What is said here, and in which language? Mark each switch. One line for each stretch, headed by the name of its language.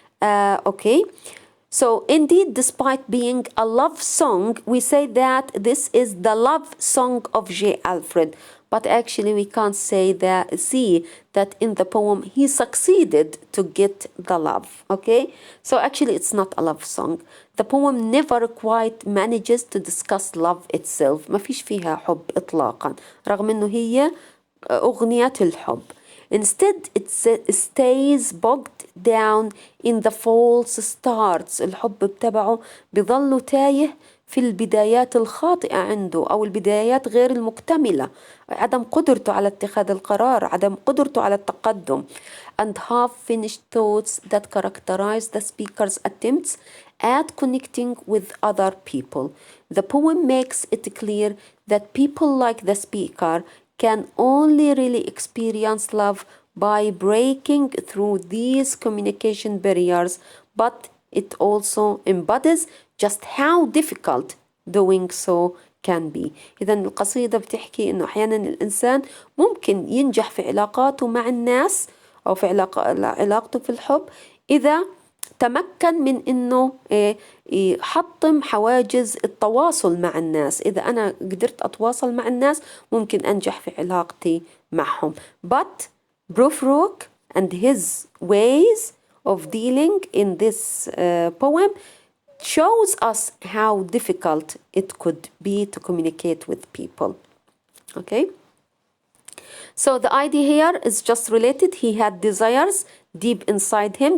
English: Okay, so indeed, despite being a love song, we say that this is the love song of J. Alfred. But actually we can't see that in the poem he succeeded to get the love, okay? So actually it's not a love song. The poem never quite manages to discuss love itself.
Arabic: ما فيش فيها حب إطلاقا رغم إنه هي أغنية الحب.
English: Instead it stays bogged down in the false starts.
Arabic: الحب بتبعه بظل تايه في البدايات الخاطئة عنده أو البدايات غير المكتملة، عدم قدرته على اتخاذ القرار، عدم قدرته على التقدم.
English: And half-finished thoughts that characterize the speaker's attempts at connecting with other people. The poem makes it clear that people like the speaker can only really experience love by breaking through these communication barriers, but it also embodies just how difficult doing so can be.
Arabic: إذا القصيدة بتحكي إنه أحيانا الإنسان ممكن ينجح في علاقاته مع الناس أو في علاقته في الحب إذا تمكن من إنه يحطم حواجز التواصل مع الناس. إذا أنا قدرت أتواصل مع الناس ممكن أنجح في علاقتي معهم.
English: But Prufrok and his ways of dealing in this poem shows us how difficult it could be to communicate with people. Okay? So the idea here is just related. He had desires deep inside him.